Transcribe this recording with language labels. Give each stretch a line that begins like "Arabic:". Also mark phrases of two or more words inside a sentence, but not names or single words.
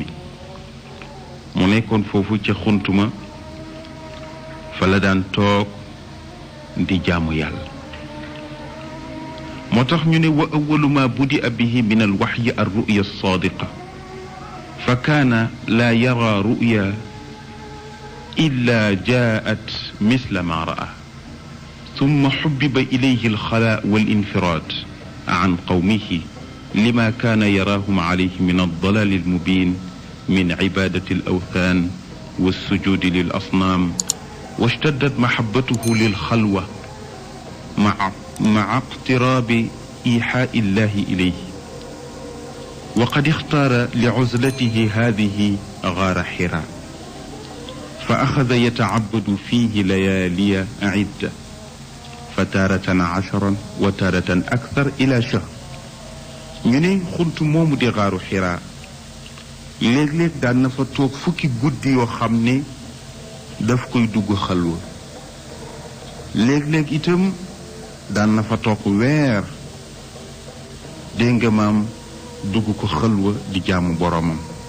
Wolof: mu nekkoon foofu ca xuntuma fa la daan toog di jaamu yàlla. moo tax ñu ne
Arabic: وأول ما بدئ به من الوحي الرؤيا الصادقة فكان لا يرى رؤيا إلا جاءت مثل ما رأى ثم حبب إليه الخلاء والانفراد عن قومه لما كان يراهم عليه من الضلال المبين من عبادة الأوثان والسجود للأصنام واشتدت محبته للخلوة مع اقتراب إيحاء الله إليه، وقد اختار لعزلته هذه غار حراء، فأخذ يتعبد فيه ليالي عدة، فتارة 10 وتارة أكثر إلى شهر.
Wolof: ñu ne xunt moomu di xaaru xiraa léeg-léeg daan na fa toog fukki guddi yoo xam ne daf koy dugg xalwa, léeg-léeg itam daan na fa toog weer dégg nga maam dugg ko xalwa di jaamu boromam.